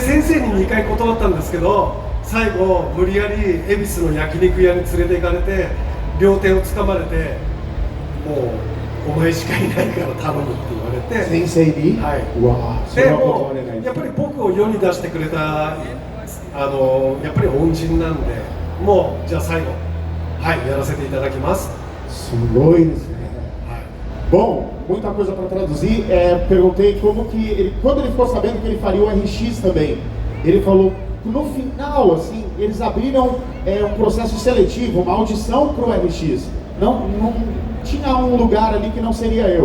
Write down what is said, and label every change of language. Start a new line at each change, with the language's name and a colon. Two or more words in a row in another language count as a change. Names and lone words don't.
Japanese: で先生に2回断ったんですけど、最後無理やり恵比寿の焼肉屋に連れて行かれて両手を掴まれて、もうお前しかいないから頼むって言われて、先生に、うわそれは断れない。でもやっぱり僕を世に出してくれたやっぱり恩人なんで、もうじゃあ最後やらせていただきます。すごいですね。
Portuguese: Bom, muita coisa para traduzir. Perguntei como que ele, quando ele ficou sabendo que ele faria o RX também, ele falou no final, assim, eles abriram um processo seletivo, uma audição para o RX. Não tinha um lugar ali que não seria eu.